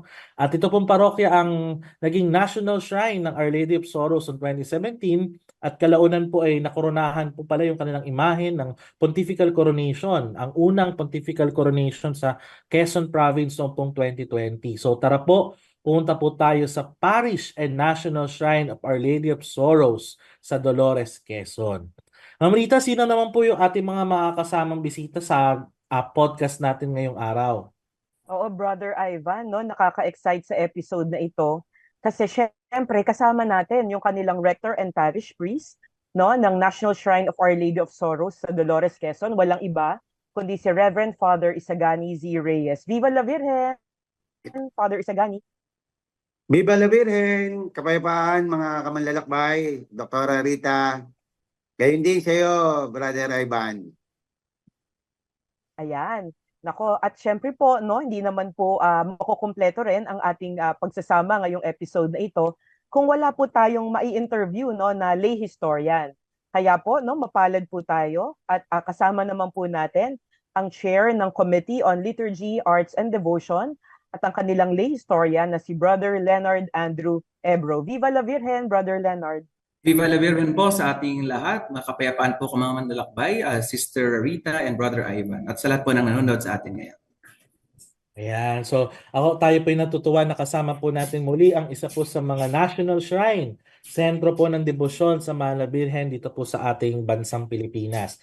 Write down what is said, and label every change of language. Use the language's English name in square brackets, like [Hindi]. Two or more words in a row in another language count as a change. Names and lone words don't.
[Filipino] At ito pong parokya ang naging [English] national shrine [Filipino] ng Our Lady of Sorrows noong 2017 at kalaunan po ay nakoronahan po pala yung kanilang imahen ng [English] pontifical coronation, [Filipino] ang unang [English] pontifical coronation [Filipino] sa Quezon Province noong pong 2020. So tara po, pumunta po tayo sa Parish and National Shrine of Our Lady of Sorrows sa Dolores, Quezon. Ma'am Rita, sino naman po yung ating mga makakasamang bisita sa podcast natin ngayong araw? Oo, Brother Ivan, no, nakaka-excite sa episode na ito kasi syempre kasama natin yung kanilang [English] rector and parish priest, [Filipino] no, ng National Shrine of Our Lady of Sorrows sa Dolores, Quezon. Walang iba kundi si Reverend Father Isagani Z. [Spanish] Reyes. Viva la Virgen, Father Isagani. Viva la Virgen! [Filipino] Kapayapaan mga kamanlalakbay, Dr. Rita. Gayon din sa iyo, Brother Ivan. Ayan. Nako, at syempre po, no, hindi naman po makukumpleto rin ang ating pagsasama ngayong episode na ito kung wala po tayong mai-interview, no, na [English] lay historian. [Filipino] Kaya po, no, mapalad po tayo at kasama naman po natin ang chair ng Committee on Liturgy, Arts and Devotion at ang kanilang [English] lay historian [Filipino] na si Brother Leonard Andrew Ebro. [Spanish] Viva la Virgen, Brother Leonard! Viva la Virgen [Filipino] po sa ating lahat. Makapayapaan po kung mga manlalakbay, Sister Rita and Brother Ivan. At sa lahat po ng nanonood sa atin ngayon. Ayan. So, tayo po ay natutuwa na kasama po natin muli ang isa po sa mga [English] national shrine, [Filipino] sentro po ng debosyon sa Mahal na Birhen dito po sa ating bansang Pilipinas.